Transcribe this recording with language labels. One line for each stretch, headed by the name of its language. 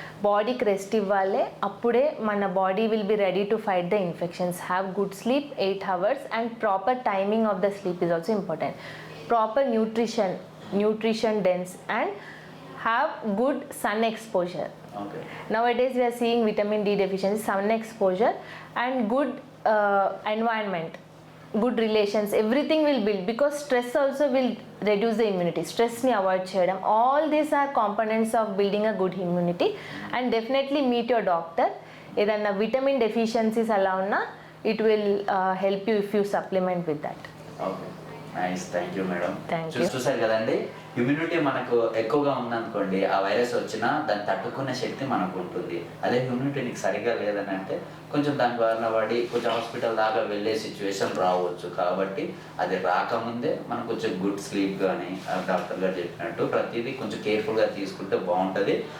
Telugu: బాడీకి రెస్ట్ ఇవ్వాలి, అప్పుడే మన body
English: Will be ready to fight the infections. Have good sleep 8 hours and proper timing of the sleep is also important. Proper nutrition dense and have good sun exposure. Nowadays we are seeing vitamin D deficiency, sun exposure and good environment, good relations, everything will build, because stress also will reduce the immunity. Stress
Telugu: ni avoid cheyadam,
English: all these are components of building a good immunity. And definitely meet your doctor.
Telugu: Edanna vitamin deficiencies alla unna,
English: it will help you if you supplement with that. Okay, nice, thank you madam. Thank you.
Telugu: చూసారు కదండి, immunity మనకు ఎక్కువగా ఉందనుకోండి, ఆ virus వచ్చినా దాన్ని తట్టుకునే శక్తి మనకు ఉంటుంది. అదే ఇమ్యూనిటీ నీకు సరిగ్గా లేదని అంటే కొంచెం దాని బారిన పడి కొంచెం హాస్పిటల్ దాకా వెళ్ళే సిచ్యువేషన్ రావచ్చు. కాబట్టి అది రాకముందే మనం కొంచెం గుడ్ స్లీప్ కానీ డాక్టర్ గారు చెప్పినట్టు ప్రతిదీ కొంచెం కేర్ఫుల్గా తీసుకుంటే బాగుంటుంది.